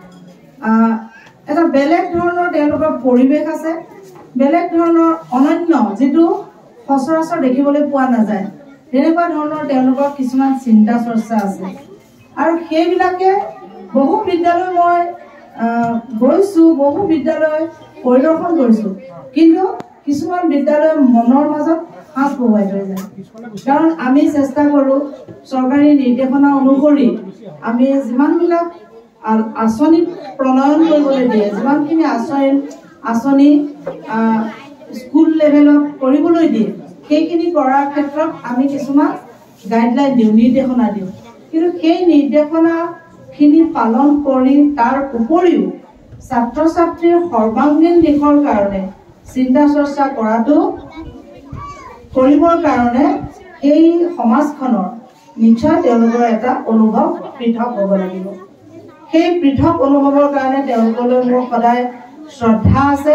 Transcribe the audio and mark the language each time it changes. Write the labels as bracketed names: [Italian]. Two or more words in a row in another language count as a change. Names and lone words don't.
[Assamese] এটা বেলেগ ধৰণৰ তেওঁলোকৰ পৰিবেশ আছে বেলেগ ধৰণৰ অনন্য যেটো সচৰাচৰ দেখিবলৈ পোৱা নাযায় তেনেকুৱা ধৰণৰ তেওঁলোকৰ কিছুমান চিন্তা চৰ্চা আছে আৰু সেইবিলাকে বহু বিদ্যালয় মই গৈছো বহু বিদ্যালয় পৰিদৰ্শন কৰিছো কিন্তু কিছুমান বিদ্যালয় মনৰ মাজত হাস বহুৱাই থৈ যায় কাৰণ আমি চেষ্টা কৰো চৰকাৰী নিৰ্দেশনা অনুসৰি আমি যিমানবিলাক আঁচনি প্ৰণয়ন কৰিবলৈ দিয়ে যিমানখিনি आसनी [English] school levelত [Assamese] কৰিবলৈ দিয়ে সেইখিনি কৰাৰ ক্ষেত্ৰত আমি কিছুমান গাইডলাইন দিও নিৰ্দেশনা দিও কিন্তু সেই নিৰ্দেশনাখিনি পালন কৰি তাৰ উপৰিও ছাত্ৰ ছাত্ৰীৰ সৰ্বাংগীন দিশৰ কাৰণে চিন্তা চৰ্চা কৰাটো কৰিবৰ কাৰণে এই সমাজখনৰ নিশ্চয় তেওঁলোকৰ এটা অনুভৱ পৃথক হ'ব লাগিব সেই পৃথক অনুভৱৰ কাৰণে তেওঁলোকলৈ মোৰ সদায় শ্ৰদ্ধা আছে